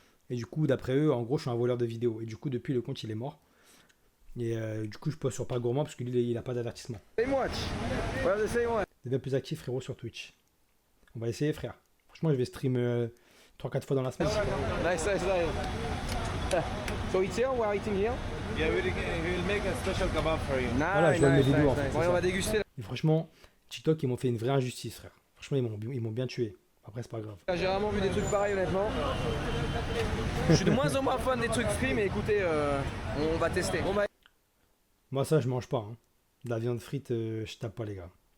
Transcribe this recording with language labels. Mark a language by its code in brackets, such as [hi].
[fr] Et du coup, d'après eux, en gros, je suis un voleur de vidéos. Et du coup, depuis, le compte, il est mort. Et du coup, je poste sur Pas Gourmand parce qu'il n'a pas d'avertissement. Deviens plus actif, frérot, sur Twitch. On va essayer, frère. Franchement, je vais stream 3-4 fois dans la semaine. [en] Nice. So it's here, we're eating here. Yeah, we'll make a special kebab for you. [fr] Voilà, je vois mes vidéos en fait. Ouais, on va déguster. Et franchement, TikTok, ils m'ont fait une vraie injustice, frère. Franchement, ils m'ont bien tué. Après, c'est pas grave. J'ai vraiment vu des trucs pareils, honnêtement. Je suis de moins en moins fan des trucs frits, mais écoutez, on va tester. Moi, ça, je mange pas. Hein. De la viande frite, je tape pas, les gars.